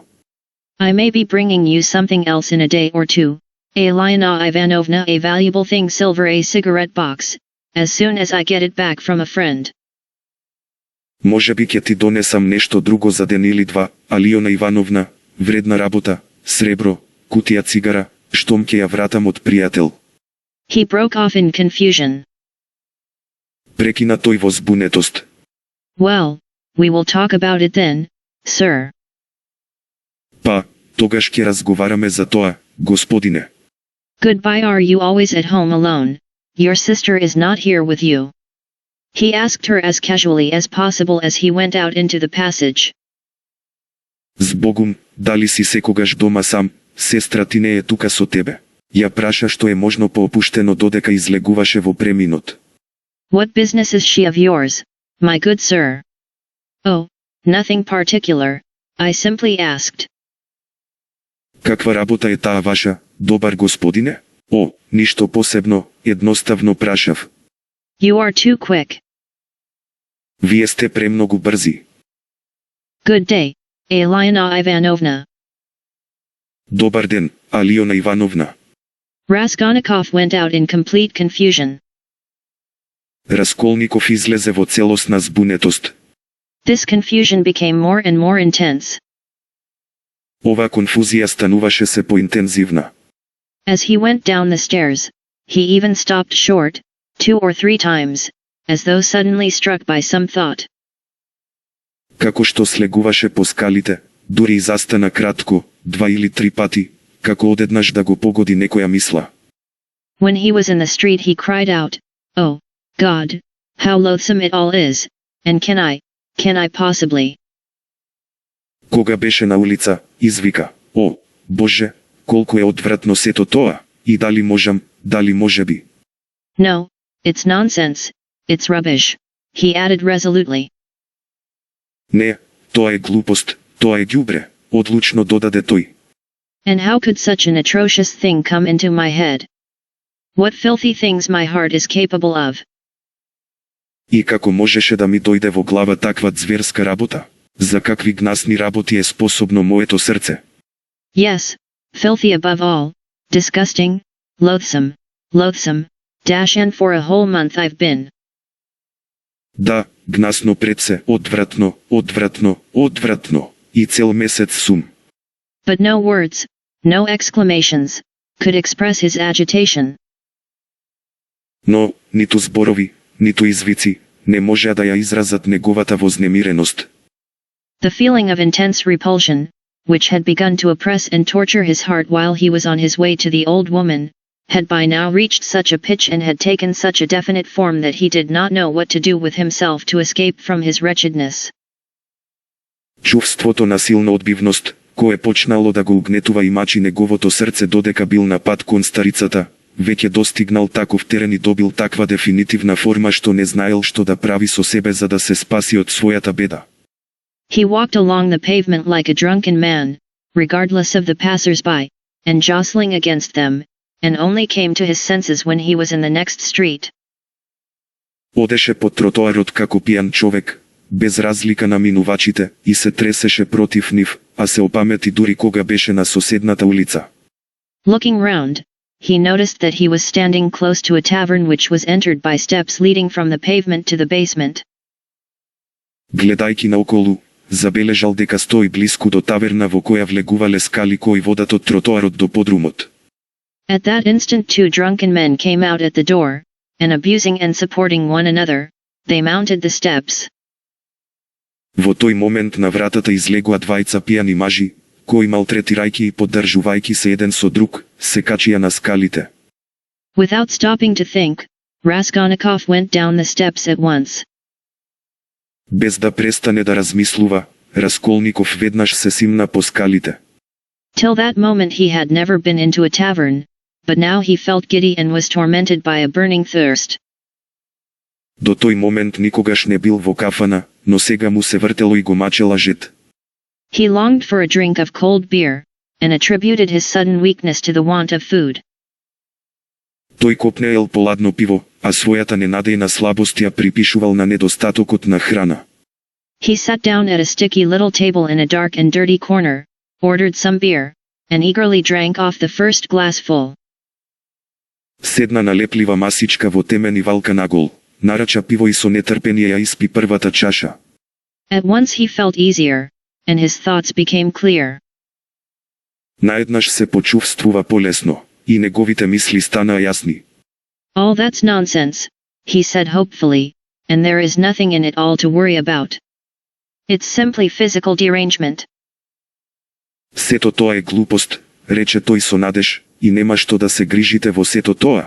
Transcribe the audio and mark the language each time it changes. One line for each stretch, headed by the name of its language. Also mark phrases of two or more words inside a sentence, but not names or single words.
English: I may be bringing you something else in a day or two, Elena Ivanovna, a valuable thing, silver, a cigarette box, as soon as I get it back from a friend.
Macedonian: Може би ќе ти донесам нешто друго за ден или два, Алиона Ивановна, вредна работа, сребро, кутија цигара, штом ќе ја вратам од пријател.
English: He broke off in confusion.
Macedonian: Прекина тој во збунетост.
English: Well, we will talk about it then, sir.
Macedonian: Па, тогаш ќе разговараме за тоа, господине.
English: Goodbye. Are you always at home alone? Your sister is not here with you. He asked her as casually as possible as he went out into the passage.
Macedonian: Збогум, дали си секогаш дома сам, сестра ти не е тука со тебе? Ја праша што е можно поопуштено додека излегуваше во преминот.
English: What business is she of yours, my good sir? Oh, nothing particular, I simply asked.
Macedonian: Каква работа е таа ваша, добар господине? О, ништо посебно, едноставно прашав.
English: You are too quick.
Macedonian: Вие сте премногу брзи.
English: Good day, Elena Ivanovna.
Macedonian: Добар ден, Алиона Ивановна.
English: Raskolnikov went out in complete confusion.
Macedonian: Расколников излезе во целосна збунетост.
English: This confusion became more and more intense.
Macedonian: Оваа конфузија стануваше се поинтензивна.
English: As he went down the stairs, he even stopped short, 2 or 3 times, as though suddenly struck by some thought.
Macedonian: Како што слегуваше по скалите, дури и застана кратко, 2 или 3 пати, како одеднаш да го погоди некоја мисла.
English: When he was in the street he cried out, "Oh, God, how loathsome it all is, and can I possibly?"
Macedonian: Кога беше на улица, извика, "О, Боже, колку е одвратно сето тоа, и дали може би."
English: No, it's nonsense, it's rubbish, he added resolutely.
Macedonian: Не, тоа е глупост, тоа е ѓубре, одлучно додаде тој.
English: And how could such an atrocious thing come into my head? What filthy things my heart is capable of.
Macedonian: И како можеше да ми дојде во глава таква зверска работа? За какви гнасни работи е способно моето срце?
English: Yes, filthy above all, disgusting, loathsome, and for a whole month I've been.
Macedonian: Да, гнасно пред се, одвратно, и цел месец сум.
English: But no words, no exclamations, could express his agitation.
Macedonian: Но, ниту зборови, ниту извици, не можеа да ја изразат неговата вознемиреност.
English: The feeling of intense repulsion, which had begun to oppress and torture his heart while he was on his way to the old woman, had by now reached such a pitch and had taken such a definite form that he did not know what to do with himself to escape from his wretchedness.
Macedonian: Чувството на силна одбивност, кое почнало да го угнетува и мачи неговото срце додека бил на пат кон старицата, веќе достигнал таков терен и добил таква дефинитивна форма што не знаел што да прави со себе за да се спаси од својата беда.
English: He walked along the pavement like a drunken man, regardless of the passers-by, and jostling against them, and only came to his senses when he was in the next street.
Macedonian: Одеше по тротоарот како пијан човек, без разлика на минувачите, и се тресеше против нив, а се опамети дури кога беше на соседната улица.
English: Looking round, he noticed that he was standing close to a tavern which was entered by steps leading from the pavement to the basement.
Macedonian: Гледајки наоколу, забележал дека стои блиску до таверна во која влегувале скали кои водат од тротоарот до подрумот.
English: At that instant 2 drunken men came out at the door, and abusing and supporting one another, they mounted the steps.
Macedonian: Во тој момент на вратата излегоа двајца пијани мажи, кои малтретирајќи и поддржувајќи се еден со друг, се качија на скалите.
English: Without stopping to think, Raskolnikov went down the steps at once.
Macedonian: Без да престане да размислува, Расколников веднаш се симна по скалите.
English: Till that moment he had never been into a tavern, but now he felt giddy and was tormented by a burning thirst.
Macedonian: До тој момент никогаш не бил во кафана, но сега му се вртело и го мачела жет.
English: He longed for a drink of cold beer, and attributed his sudden weakness to the want of food.
Macedonian: Тој копнеел поладно пиво, а својата ненадејна слабост ја припишувал на недостатокот на храна.
English: He sat down at a sticky little table in a dark and dirty corner, ordered some beer, and eagerly drank off the first glassful.
Macedonian: Седна на леплива масичка во темен и валка нагол, нарача пиво и со нетрпение ја испи првата чаша.
English: At once he felt easier, and his thoughts became clear.
Macedonian: Наеднаш се почувствува полесно, и неговите мисли станаа јасни.
English: All that's nonsense, he said hopefully, and there is nothing in it all to worry about. It's simply physical derangement.
Macedonian: Сето тоа е глупост, рече тој со надеж, и нема што да се грижите во сето тоа.